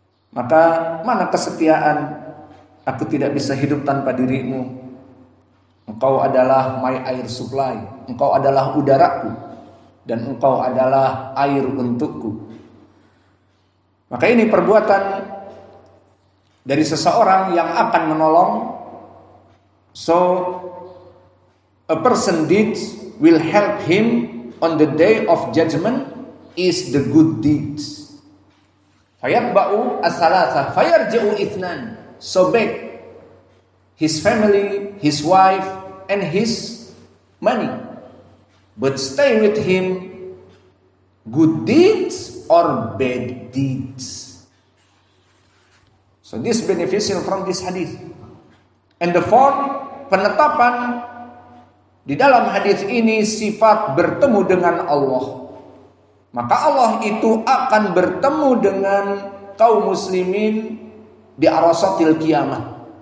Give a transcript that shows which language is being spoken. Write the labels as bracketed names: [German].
[Indonesian] Maka mana kesetiaan? Aku tidak bisa hidup tanpa dirimu. Engkau adalah [English] my air supply. [Indonesian] Engkau adalah udaraku. Dan engkau adalah air untukku. Maka ini perbuatan dari seseorang yang akan menolong. [English] So a person deeds will help him on the day of judgment is the good deeds. [Arabic] Fayatba'u as-salasa fayarji'u ithnan. [English] So back his family, his wife, and his money. But stay with him good deeds or bad deeds. So this beneficial from this hadith. And the fourth, [Indonesian] penetapan di dalam hadis ini sifat bertemu dengan Allah. Maka Allah itu akan bertemu dengan kaum muslimin di [Arabic] arasatil qiyamah.